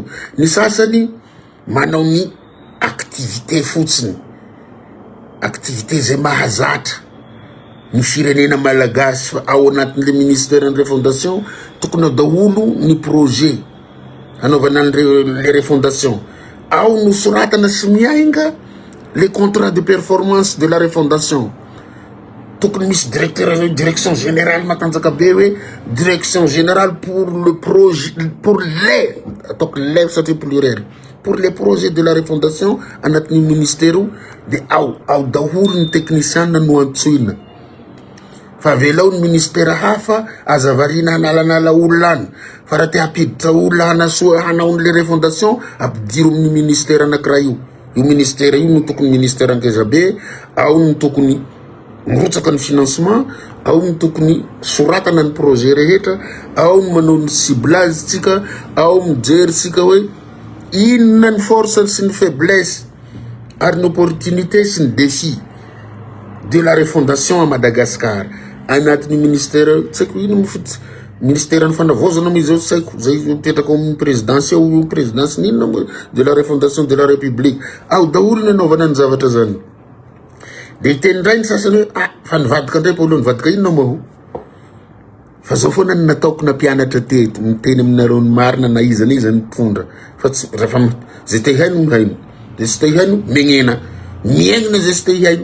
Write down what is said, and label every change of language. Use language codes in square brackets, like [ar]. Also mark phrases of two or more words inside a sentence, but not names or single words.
[mg] Ny sasany manao ny activité fotsiny, activité zay mahazatra ny firenena malagasy. Fa ao anatin' [fr] le ministère [mg] ny refondation tokony daholo ny projet anaovana [fr] les refondation. [mg] Ao no soratana sy miainga [fr] les contrats de performance de la refondation. [mg] Tokony misy [fr] direction générale matanjaka be hoe direction générale pour le projet, pour les [mg] satria [fr] pluriel, pour les projets de la refondation [mg] anatin'ny ministère de ao daholo ny technicien no antsoina. Fa velao ny ministère hafa azavarina analanala olona any. Fa raha te hampiditra olona hanasoa hanao le refondation ampidiro amin'ny ministère anankiray io. Io ministère io no tokony ministère angeza be, ao no tokony mirotsaka ny financement, ao no tokony soratana ny projet rehetra, ao no manao ny ciblage tsika, ao mijery tsika hoe inona ny force sy ny faiblesse ary ny opportunité sy ny défi [fr] de la refondation à Madagascar. [mg] Anatin'ny ministère tsako ino mifitsy ministère ny fanavozana mo izao tsaiko zay mipetraka amin'ny présidence [fr] ou présidence [mg] ninona [fr] de la refondation de la république. [mg] Ao daholo ny anaovana ny zavatra zany. De teny ndray ny sasany hoe fa nivadika ndray polo nivadika inona moa. Fa zao foana ny nataoko na mpianatra teto miteny aminareo ny marina na iza ny mpondra. Fa rehefa zay te haino haino, de sy te haino megnena miaigna zay sy te haino.